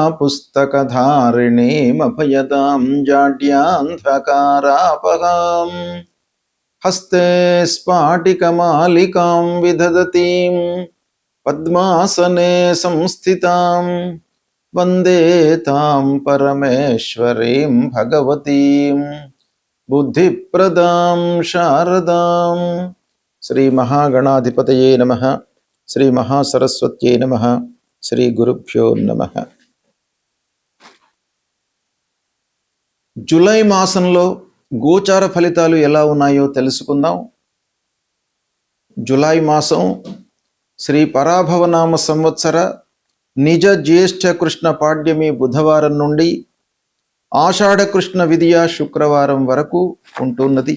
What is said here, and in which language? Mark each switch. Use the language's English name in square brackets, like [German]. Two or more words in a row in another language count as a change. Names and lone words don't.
[Sanskrit] पुस्तकधारिणीमभयदां जाड्यान्धकारापहां हस्ते स्फाटिकमालिकां विदधतीं पद्मासने संस्थितां वन्दे तां परमेश्वरीं भगवतीं बुद्धिप्रदां शारदां। श्री महागणाधिपतये नमः। श्री महासरस्वत्यै नमः। श्री गुरुभ्यो नमः. [Telugu] జూలై మాసంలో గోచార ఫలితాలు ఎలా ఉన్నాయో తెలుసుకుందాం. జూలై మాసం శ్రీ పరాభవనామ సంవత్సర నిజ జ్యేష్ఠ కృష్ణ పాడ్యమి బుధవారం నుండి ఆషాఢ కృష్ణ విదియ శుక్రవారం వరకు ఉంటున్నది.